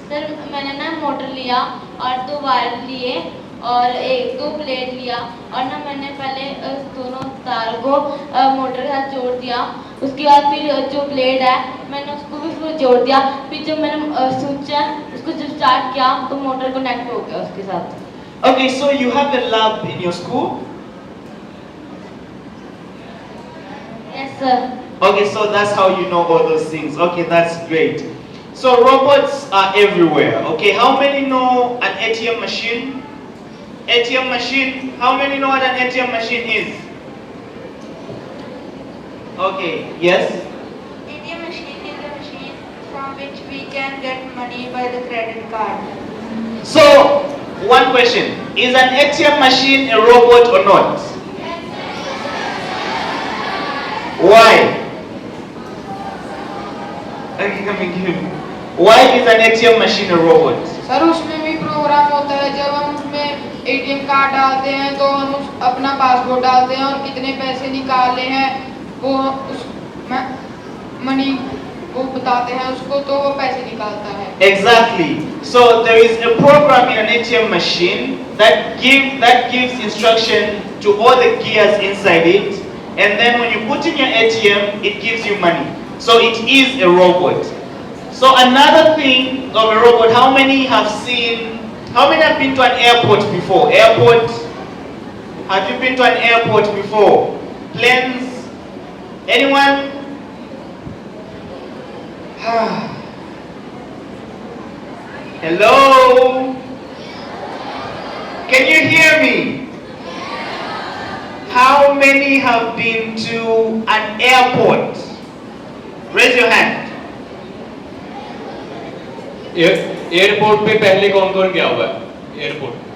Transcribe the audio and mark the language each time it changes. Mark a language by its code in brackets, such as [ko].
[hi] Sir मैंने ना motor लिया और 2 वायर लिए और 2 प्लेट लिया और ना मैंने पहले दोनों तार को मोटर के साथ जोड़ दिया. उसके बाद फिर जो ब्लेड है मैंने उसको भी फिर जोड़ दिया. फिर जब मैंने स्विच है उसको जब स्टार्ट किया तो मोटर कनेक्ट हो गया उसके साथ. [en] Okay, so you have a lab in your school? Yes sir. Okay, so that's how you know all those things. Okay, that's great. So robots are everywhere. Okay, how many know an ATM machine? ATM machine, how many know what an ATM machine is? Okay, yes? ATM machine is a machine from which we can get money by the credit card. So, one question. Is an ATM machine a robot or not? Why? Okay, come and give me. Why is an ATM machine a robot? [hi] Sir उसमें भी programme होता है. जब हम उसमें ATM card डालते हैं तो हम अपना पासवर्ड डालते हैं और कितने पैसे निकाले हैं वो उस मनी वो बताते हैं उसको तो वो पैसे निकालता है. [en] Exactly. So there is a program in an ATM machine that gives instruction to all the gears inside it, and then when you put in your ATM, it gives you money. So it is a robot. So another thing of a robot, how many have been to an airport before? Airport? Have you been to an airport before? Planes? Anyone? Hello? Can you hear me? How many have been to an airport? Raise your hand. [hi] Airport पे पहले कौन कौन गया हुआ है airport?